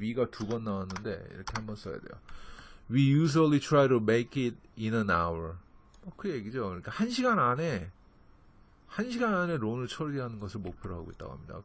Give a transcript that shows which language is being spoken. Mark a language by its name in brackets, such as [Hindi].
[Korean] we가 2번 나왔는데 이렇게 한번 써야 돼요. [English] We usually try to make it in an hour. [Korean] 그 얘기죠. 그러니까 1시간 안에 론을 처리하는 것을 목표로 하고 있다고 합니다.